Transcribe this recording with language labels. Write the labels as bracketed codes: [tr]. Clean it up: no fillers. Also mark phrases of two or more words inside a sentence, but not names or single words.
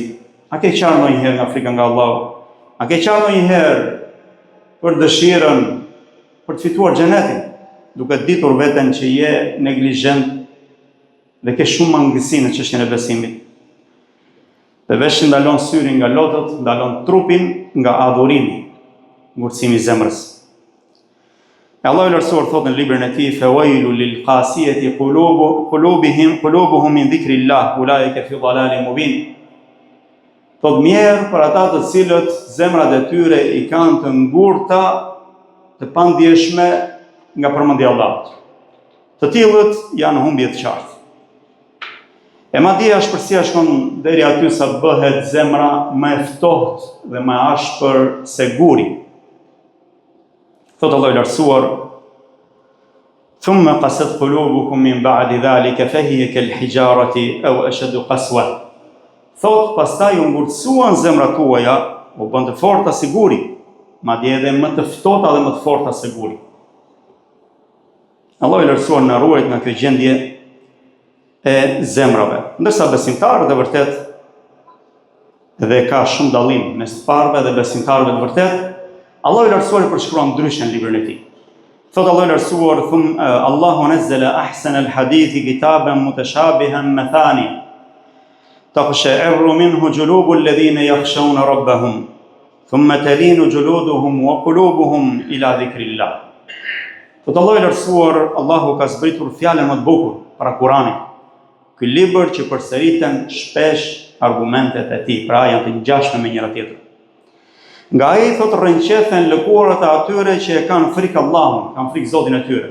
[sq] A ke qarë ndonjëherë nga frika nga Allahu? A ke qarë ndonjëherë për dëshirën për të fituar xhenetin, duke ditur veten që je neglizhent dhe ke shumë mangësi në çështjen e besimit? Dhe veç ndalon syrin nga lotët, ndalon trupin nga adhurimi, ngurtësimi i zemrës. Allahu i lartësuar thotë në librin e tij: [ar] "فويل للقاسية قلوبهم من ذكر الله أولئك في ضلال مبين." [sq] Thotë mjerë për ata të cilët zemrat e tyre i kanë të ngurta, të pandjeshme nga përmendja e Allahut. Të tillët janë humbje të qartë. E madje ashpërsia shkon deri aty sa bëhet zemra më e ftohtë dhe më ashpër se guri. Thotë Allah i lartësuar: [ar] "ثم قست قلوبكم من بعد ذلك فهي كالحجارة أو أشد قسوة." [sq] Thotë pastaj u ngurtësuan zemrat tuaja, u bën të forta si guri, madje edhe më të ftohta dhe më të forta se guri. Allah i lartësuar na ruajt nga kjo gjendje e zemrave. Ndërsa besimtarët e vërtet, dhe ka shumë dallim mes të parëve dhe besimtarëve të vërtet, Allah i lartësuar i përshkruan ndryshe në librin e tij. Thotë Allah i lartësuar: [ar] "الله نزل أحسن الحديث كتابا متشابها مثاني تقشعر منه جلود الذين يخشون ربهم ثم تلين جلودهم وقلوبهم إلى ذكر الله." [sq] Thotë Allah i lartësuar, Allahu ka zbritur fjalën më të bukur para Kuranit. Ky libër që përsëriten shpesh argumentet e tij, pra janë të ngjashme me njëra tjetrën. Nga ai thotë rrënqethen lëkurat e atyre që e kanë frikë Allahun, kanë frikë Zotin e tyre.